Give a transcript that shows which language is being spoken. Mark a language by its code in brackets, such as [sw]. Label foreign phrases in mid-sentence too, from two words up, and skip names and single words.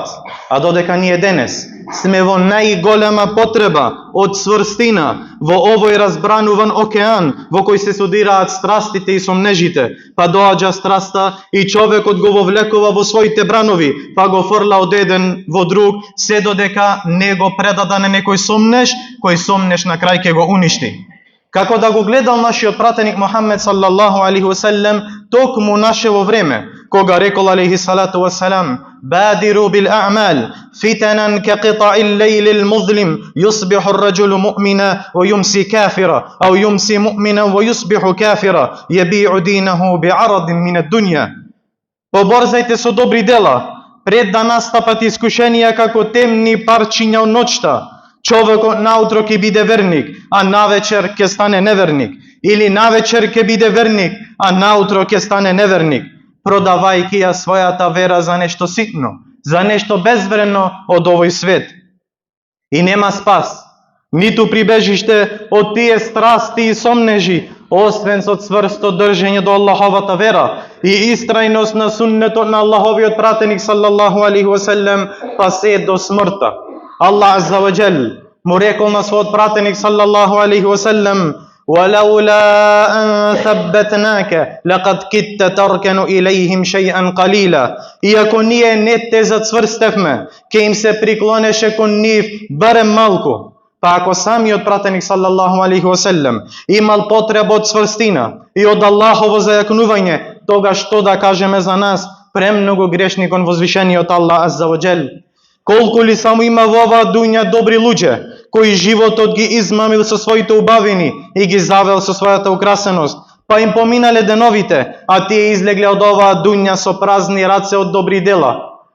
[mk] А додека ние денес сме во најголема потреба од цврстина во овој разбрануван океан во кој се судираат страстите и сомнежите, па доаѓа страста и човекот го вовлекува во своите бранови, па го фрла од еден во друг, се додека не го предаде на некој сомнеж, кој сомнеж на крај ќе го уништи. Како да го гледал нашиот пратеник Мухаммед [ar] صلى الله عليه وسلم [mk] токму нашево време, кога рекол [ar] عليه الصلاة والسلام: "بادروا بالأعمال فتنا كقطع الليل المظلم، يصبح الرجل مؤمنا ويمسي كافرا، أو يمسي مؤمنا ويصبح كافرا، يبيع دينه بعرض من الدنيا." [mk] Поборзајте со добри дела пред да настапат искушенија како темни парчиња од ноќта. Човекот наутро ќе биде верник, а навечер ќе стане неверник. Или навечер ќе биде верник, а наутро ќе стане неверник, продавајќи ја својата вера за нешто ситно, за нешто безвредно од овој свет. И нема спас, ниту прибежиште од тие страсти и сомнежи, освен со цврсто држење до Аллаховата вера и истрајност на суннетот на Аллаховиот пратеник [ar] صلى الله عليه وسلم, [mk] па се до смртта. [ar] الله عز وجل [mk] му рекол на својот пратеник [ar] صلى الله عليه وسلم: "ولولا أن ثبتناك لقد كدت تركن إليهم شيئا قليلا." [mk] Иако ние не те зацврстевме, ке им се приклонеше кон нив барем малку. Па ако самиот пратеник [ar] صلى الله عليه وسلم [mk] имал потреба од цврстина и од Аллахово зајакнување, тогаш што да кажеме за нас, премногу грешни кон возвишениот Аллах [ar] عز وجل. [mk] Колку ли само има во оваа дуња добри луѓе, кои животот ги измамил со своите убавини и ги завел со својата украсеност, па им поминале деновите, а тие излегле од оваа дуња со празни раце од добри дела.